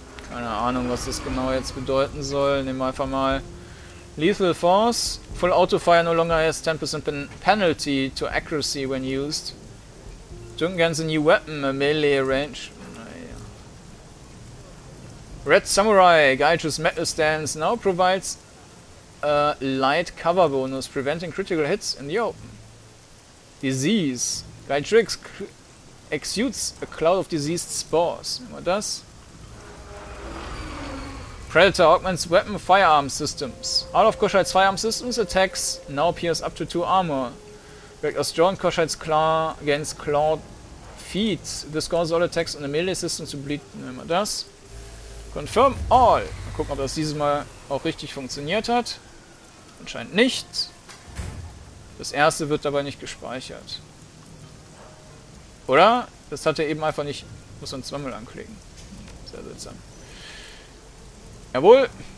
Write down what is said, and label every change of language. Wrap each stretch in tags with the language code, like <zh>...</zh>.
<de>Keine Ahnung, was das genau jetzt bedeuten soll. Nehmen wir einfach mal Lethal Force.</de> <en>Full Auto Fire no longer has 10% penalty to accuracy when used. Jung gains a new weapon, a melee range. Red Samurai, Gaiju's metal stance now provides a light cover bonus, preventing critical hits in the open. Disease. Gaiju exudes a cloud of diseased spores.</en> <de>Nehmen wir das.</de> <en>Predator augments weapon firearm systems. All of Koschei's firearm systems attacks now pierce up to 2 armor. Director's John Koschei's claw against clawed feet. This causes all attacks on the melee system to bleed.</en> <de>Nehmen wir das.</de> <en>Confirm all.</en> <de>Mal gucken, ob das dieses Mal auch richtig funktioniert hat. Anscheinend nicht. Das erste wird dabei nicht gespeichert. Oder? Das hat er eben einfach nicht... Muss man zweimal anklicken. Sehr seltsam. Jawohl.</de>